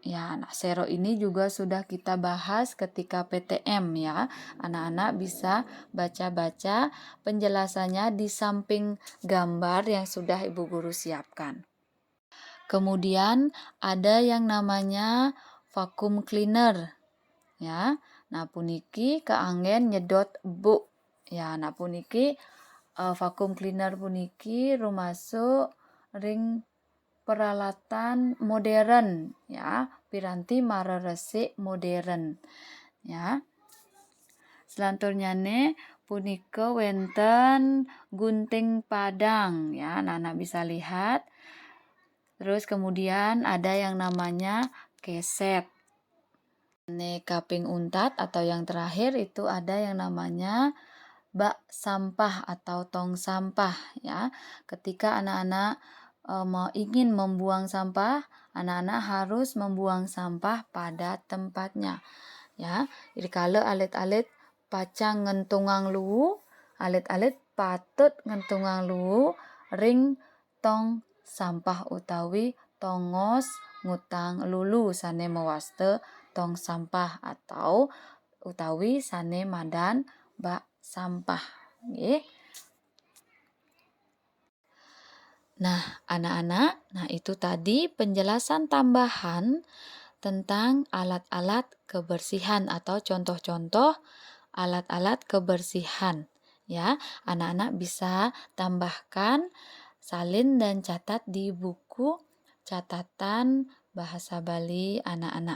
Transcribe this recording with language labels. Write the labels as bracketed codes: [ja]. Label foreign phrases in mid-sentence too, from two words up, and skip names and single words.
[id] Ya, nah sero ini juga sudah kita bahas ketika PTM ya. Anak-anak bisa baca-baca penjelasannya di samping gambar yang sudah Ibu Guru siapkan. Kemudian ada yang namanya [en] vacuum cleaner. [id] Ya. Nah, [ban] puniki keanggen nyedot bu. Ya, nah puniki [en] vacuum cleaner [ban] puniki rumasuk ring [id] peralatan modern [ban] ya, piranti mareresik modern ya. Selanjutnya punika wenten gunting padang ya, [id] anak-anak bisa lihat. Terus kemudian ada yang namanya keset. [ban] Kaping untat [id] atau yang terakhir itu ada yang namanya bak sampah atau tong sampah ya. Ketika anak-anak ingin membuang sampah, anak-anak harus membuang sampah pada tempatnya. [ban] Ya, jadi kalau alit-alit pacang ngentungang luwu, alit-alit patut ngentungang luwu ring tong sampah utawi tongos ngutang lulu sane mewaste tong sampah atau utawi sane madan [id] bak sampah. [ban] Nggih. [id] Nah, anak-anak, itu tadi penjelasan tambahan tentang alat-alat kebersihan atau contoh-contoh alat-alat kebersihan. Ya, anak-anak bisa tambahkan, salin dan catat di buku catatan bahasa Bali anak-anak.